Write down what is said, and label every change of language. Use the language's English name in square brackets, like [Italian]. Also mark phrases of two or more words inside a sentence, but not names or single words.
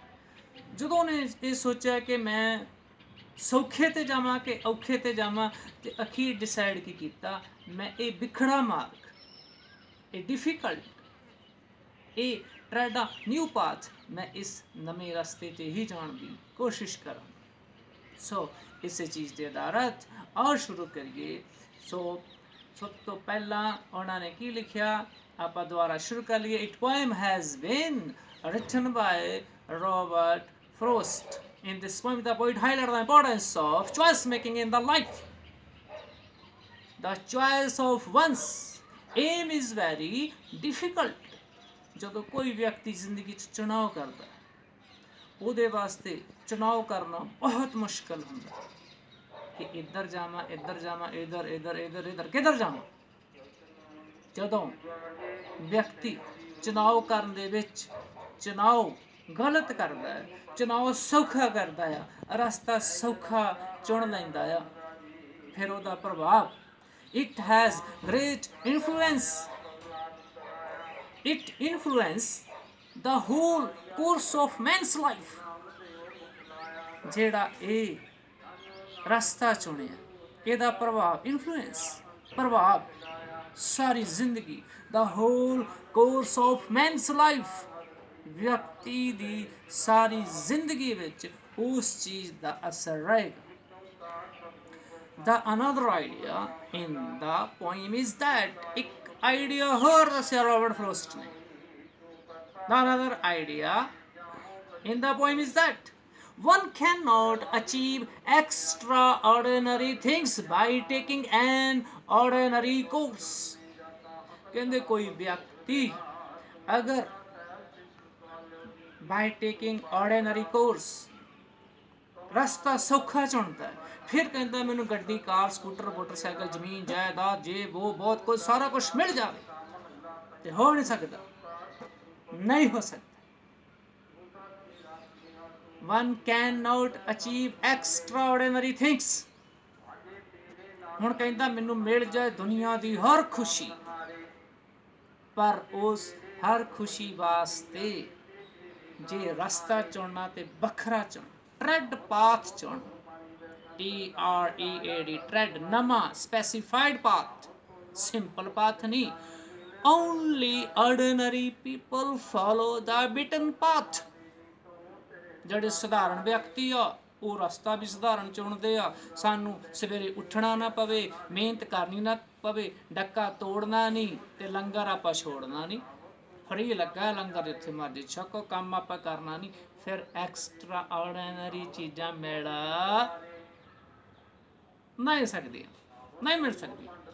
[Punjabi] ਜਦੋਂ ਉਹਨੇ ਇਹ ਸੋਚਿਆ ਕਿ ਮੈਂ ਸੌਖੇ 'ਤੇ ਜਾਵਾਂ ਕਿ ਔਖੇ 'ਤੇ ਜਾਵਾਂ, ਅਤੇ ਅਖੀਰ ਡਿਸਾਈਡ ਕੀ ਕੀਤਾ, ਮੈਂ ਇਹ ਵਿਖੜਾ ਮਾਰਗ, ਇਹ ਡਿਫੀਕਲਟ, ਇਹ [English] tread a new path, [Punjabi] ਮੈਂ ਇਸ ਨਵੇਂ ਰਸਤੇ 'ਤੇ ਹੀ ਜਾਣ ਦੀ ਕੋਸ਼ਿਸ਼ ਕਰਾਂ। ਸੋ ਇਸੇ ਚੀਜ਼ ਦੇ ਆਧਾਰਿਤ ਆਓ ਸ਼ੁਰੂ ਕਰੀਏ। ਸੋ ਸਭ ਤੋਂ ਪਹਿਲਾਂ ਉਹਨਾਂ ਨੇ ਕੀ ਲਿਖਿਆ, ਆਪਾਂ ਦੁਬਾਰਾ ਸ਼ੁਰੂ ਕਰ ਲਈਏ। [English] it poem has been written by Robert Frost. In this poem, the poet highlights the importance of choice making in the life. The choice of one's aim is very difficult. [Punjabi] ਜਦੋਂ ਕੋਈ ਵਿਅਕਤੀ ਜ਼ਿੰਦਗੀ 'ਚ ਚੁਣਾਵ ਕਰਦਾ, ਉਹਦੇ ਵਾਸਤੇ ਚੁਣਾਵ ਕਰਨਾ ਬਹੁਤ ਮੁਸ਼ਕਲ ਹੁੰਦਾ ਕਿ ਇੱਧਰ ਜਾਵਾਂ ਇੱਧਰ ਜਾਵਾਂ, ਇੱਧਰ ਇੱਧਰ ਇੱਧਰ ਇੱਧਰ ਕਿੱਧਰ ਜਾਵਾਂ। ਜਦੋਂ ਵਿਅਕਤੀ ਚੁਣਾਵ ਕਰਨ ਦੇ ਵਿੱਚ ਚੁਣਾਵ ਗਲਤ ਕਰਦਾ ਹੈ, ਚੁਣਾਵ ਸੌਖਾ ਕਰਦਾ ਆ, ਰਸਤਾ ਸੌਖਾ ਚੁਣ ਲੈਂਦਾ ਆ, ਫਿਰ ਉਹਦਾ ਪ੍ਰਭਾਵ [English] it has great influence. it influence the whole course of man's life. [Punjabi] ਜਿਹੜਾ ਇਹ ਰਸਤਾ ਚੁਣਿਆ, ਇਹਦਾ ਪ੍ਰਭਾਵ, ਇਨਫਲੂਐਂਸ ਪ੍ਰਭਾਵ ਸਾਰੀ ਜ਼ਿੰਦਗੀ, [English] the whole course of man's life, [Punjabi] ਵਿਅਕਤੀ ਦੀ ਸਾਰੀ ਜ਼ਿੰਦਗੀ ਵਿੱਚ ਉਸ ਚੀਜ਼ ਦਾ ਅਸਰ ਰਹੇਗਾ। [English] The another idea in the poem is that [Punjabi] ਇੱਕ ਆਈਡੀਆ ਹੋਰ ਦੱਸਿਆ ਰੋਬਰਟ ਫਰੋਸਟ ਨੇ। [English] The another idea in the poem is that one cannot achieve extraordinary things by taking an ordinary course. [Punjabi] ਕਹਿੰਦੇ ਕੋਈ ਵਿਅਕਤੀ ਅਗਰ [English] by taking ordinary course [Punjabi] ਰਸਤਾ ਸੌਖਾ ਚੁਣਦਾ ਹੈ, ਫਿਰ ਕਹਿੰਦਾ ਮੈਨੂੰ ਗੱਡੀ, ਕਾਰ, ਸਕੂਟਰ, ਮੋਟਰਸਾਈਕਲ, ਜ਼ਮੀਨ, ਜਾਇਦਾਦ, ਜੇ ਉਹ ਬਹੁਤ ਕੁਝ, ਸਾਰਾ ਕੁਝ ਮਿਲ ਜਾਵੇ, ਤੇ ਹੋ ਨਹੀਂ ਸਕਦਾ, ਨਹੀਂ ਹੋ ਸਕਦਾ। [English] One cannot achieve extraordinary things. [Punjabi] ਹੁਣ ਕਹਿੰਦਾ ਮੈਨੂੰ ਮਿਲ ਜਾਏ ਦੁਨੀਆ ਦੀ ਹਰ ਖੁਸ਼ੀ, ਪਰ ਉਸ ਹਰ ਖੁਸ਼ੀ ਵਾਸਤੇ ਜੇ ਰਸਤਾ ਚੁਣਨਾ ਤੇ ਵੱਖਰਾ ਚੁਣ, [English] tread path [Punjabi] ਚੁਣ, TREAD, ਟ੍ਰੈਡ, ਨਵਾਂ [English] specified path, simple path [Punjabi] ਨਹੀਂ। [English] Only ordinary people follow the beaten path. [Punjabi] ਜਿਹੜੇ ਸਧਾਰਨ ਵਿਅਕਤੀ ਆ ਉਹ ਰਸਤਾ ਵੀ ਸਧਾਰਨ ਚੁਣਦੇ ਆ। ਸਾਨੂੰ ਸਵੇਰੇ ਉੱਠਣਾ ਨਾ ਪਵੇ, ਮਿਹਨਤ ਕਰਨੀ ਨਾ ਪਵੇ, ਡੱਕਾ ਤੋੜਨਾ ਨਹੀਂ ਤੇ ਲੰਗਰ ਆਪਾਂ ਛੋੜਨਾ ਨਹੀਂ। ਫਰੀ ਲੱਗਾ ਲੰਗਰ, ਜਿੱਥੇ ਮਰਜ਼ੀ ਛਕੋ, ਕੰਮ ਆਪਾਂ ਕਰਨਾ ਨਹੀਂ। ਫਿਰ [English] extra ordinary [Punjabi] ਚੀਜ਼ਾਂ ਮਿਲ ਨਹੀਂ ਸਕਦੀਆਂ, ਨਹੀਂ ਮਿਲ ਸਕਦੀਆਂ।